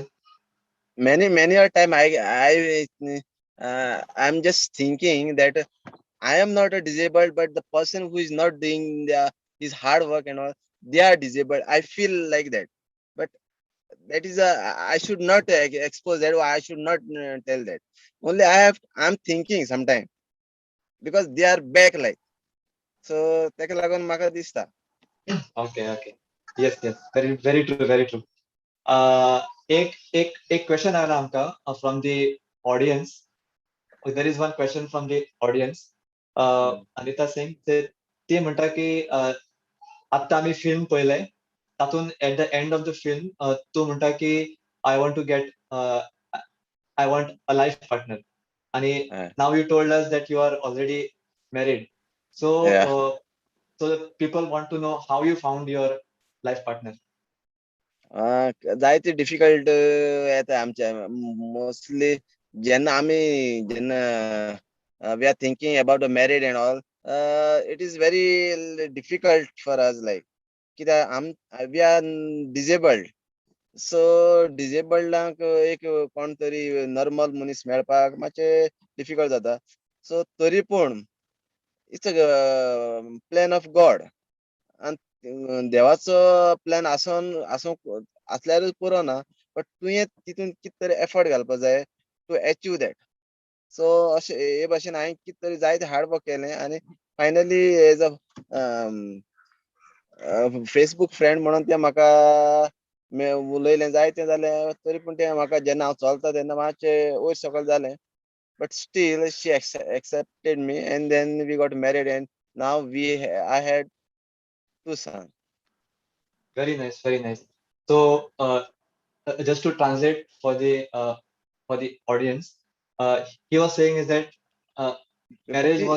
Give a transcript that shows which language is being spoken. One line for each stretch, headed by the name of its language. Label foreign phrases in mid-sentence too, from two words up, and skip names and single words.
English: Many a time I'm just thinking that I am not a disabled, but the person who is not doing his hard work and all, they are disabled. I feel like that, but that is I should not expose that, or I should not tell that. Only I'm thinking sometimes because they are back like.
Konkani: So ताका लागून म्हाका दिसता.
English: Okay. Yes. Very true.
Konkani: एक question आला आमकां from the audience.
English: There is one question from the audience. Anita Singh
Konkani: ती म्हणटा की आत्तां आमी फिल्म पळयलें, तातून
English: at the end of the film
Konkani: तूं म्हणटा की
English: I want to get I want a life partner. आणि now you told us that you are already married. So so the people want to know how you found your life partner.
Konkani: जायते डिफिकल्ट येता आमच्या मोस्टली जेन्ना
English: we are thinking about the married and all, it is very difficult for us like कित्याक we are disabled.
Konkani: सो डिजेबल्डांक एक कोण तरी नॉर्मल मनीस मेळपाक मातशें डिफिकल्ट जाता.
English: सो
Konkani: तरी पूण
English: it's a plan of God.
Konkani: आनी देवाचो प्लॅन आसल्यारूच पुरो ना, बट तुवें तितून कितें तरी एफर्ट घालपाक जाय
English: to achieve that.
Konkani: सो अशें हे भाशेन हांवें कितें तरी जायते
English: hard work
Konkani: केलें आनी फायनली
English: as a Facebook friend
Konkani: म्हणून ते म्हाका उलयलें जायतें जालें, तरी पूण तें म्हाका जेन्ना हांव चलता तेन्ना मातशें वयर सकयल जालें.
English: But still, she accepted me, and then we got married, and now I had 2 sons. Very nice, very nice. So, just to translate for the audience, he was saying is that marriage was